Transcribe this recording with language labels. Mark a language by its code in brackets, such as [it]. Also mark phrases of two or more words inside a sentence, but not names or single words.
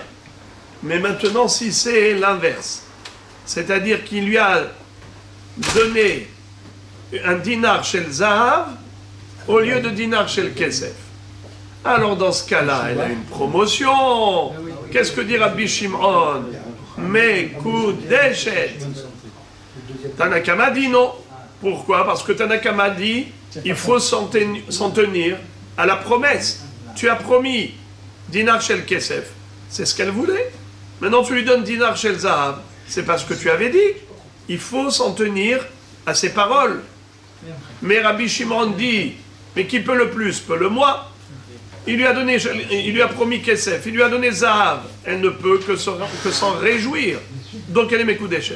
[fr] Mais maintenant, si c'est l'inverse, c'est-à-dire qu'il lui a donné un dinar chez le Zahav au lieu de dinar chez le Kesef, alors dans ce cas-là, elle a une promotion. Qu'est-ce que dit Rabbi Shimon? Mekudeshet. Tanakama dit non. Pourquoi? Parce que Tanakama dit il faut s'en tenir à la promesse. Tu as promis [he] דינר של כסף, [fr] c'est ce qu'elle voulait. Maintenant tu lui donnes [he] דינר של זהב, [fr] c'est pas ce que tu avais dit. Il faut s'en tenir à ses paroles. Mais Rabbi Shimon dit mais qui peut le plus peut le moins. Il lui a promis kesef, il lui a donné zahav. Elle ne peut que s'en réjouir. Donc elle est Mekudeshet.